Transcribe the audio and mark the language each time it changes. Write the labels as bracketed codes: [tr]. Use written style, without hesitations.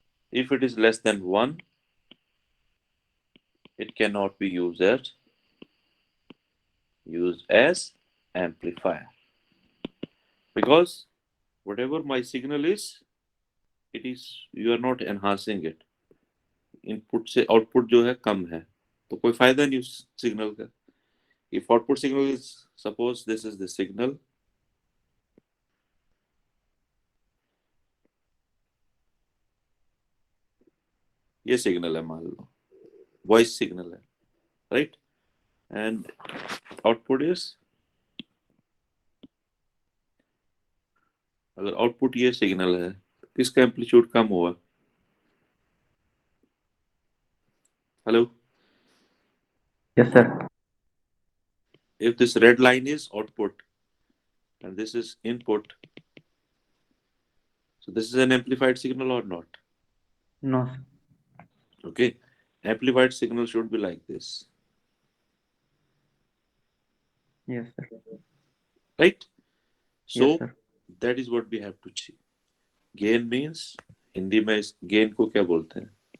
[en] If it is less than 1, it cannot be used as amplifier, because whatever my signal is, it is, you are not enhancing it. [hi] Input से output जो है कम है, तो कोई फायदा नहीं उस सिग्नल का. [en] if output signal is, suppose this is the signal, [hi] ये सिग्नल है मान लो, वॉइस सिग्नल है, [en] right, and output is, [hi] अगर आउटपुट ये सिग्नल है, किसका एम्पलीट्यूड कम हुआ? [en] Hello, Yes, sir. if this red line is output and this is input, So this is an amplified signal or not? No, sir. Okay. Amplified signal should be like this, Yes, sir. right? Yes, So sir. that is what we have to see. Gain means [hi] Hindi में इस gain को क्या बोलते हैं?